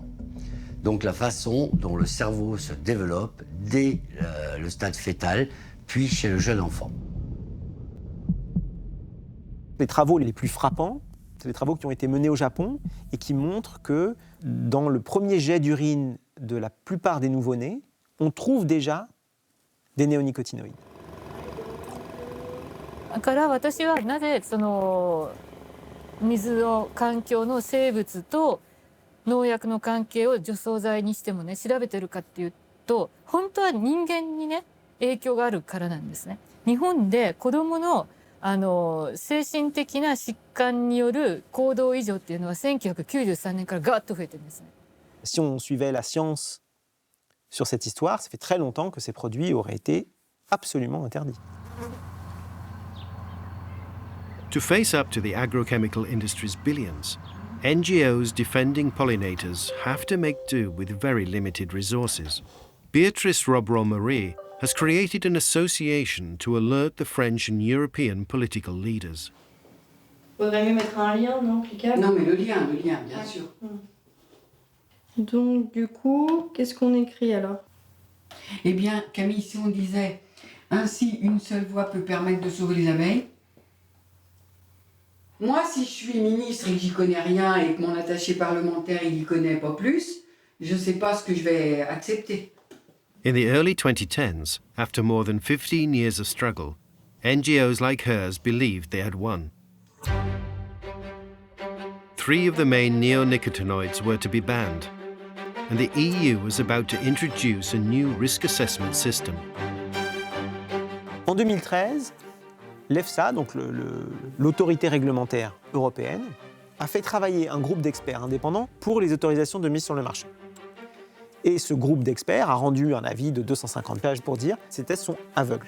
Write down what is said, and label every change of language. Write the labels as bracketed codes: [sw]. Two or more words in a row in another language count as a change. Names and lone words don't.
[fr] Donc la façon dont le cerveau se développe dès le stade fœtal, puis chez le jeune enfant. Les travaux les plus frappants, c'est les travaux qui ont été menés au Japon et qui montrent que dans le premier jet d'urine de la plupart des nouveau-nés, on trouve déjà des néonicotinoïdes. [ja] だから私はなぜその水の環境の生物と農薬の関係を除草剤にしてもね調べてるかっていうと本当は人間にね影響があるからなんですね。日本で子どもの精神的な疾患による行動異常っていうのは1993年からガーッと増えてるんですね。 [fr] Si on suivait la science sur cette histoire, ça fait très longtemps que ces produits auraient été absolument interdits. [en] To face up to the agrochemical industry's billions, NGOs defending pollinators have to make do with very limited resources. Beatrice Robron-Marie has created an association to alert the French and European political leaders. [fr] Faudrait mieux mettre un lien, non, cliquable? Non, mais le lien, bien sûr. Donc, du coup, qu'est-ce qu'on écrit alors? Eh bien, Camille, si on disait « Ainsi, une seule voie peut permettre de sauver les abeilles », moi, si je suis ministre et que j'y connais rien et que mon attaché parlementaire, il y connaît pas plus, je ne sais pas ce que je vais accepter. [en] In the early 2010s, after more than 15 years of struggle, NGOs like hers believed they had won. 3 of the main neonicotinoids were to be banned, and the EU was about to introduce a new risk assessment system. [fr] En 2013, l'EFSA, donc l'autorité réglementaire européenne, a fait travailler un groupe d'experts indépendants pour les autorisations de mise sur le marché. Et ce groupe d'experts a rendu un avis de 250 pages pour dire que ces tests sont aveugles.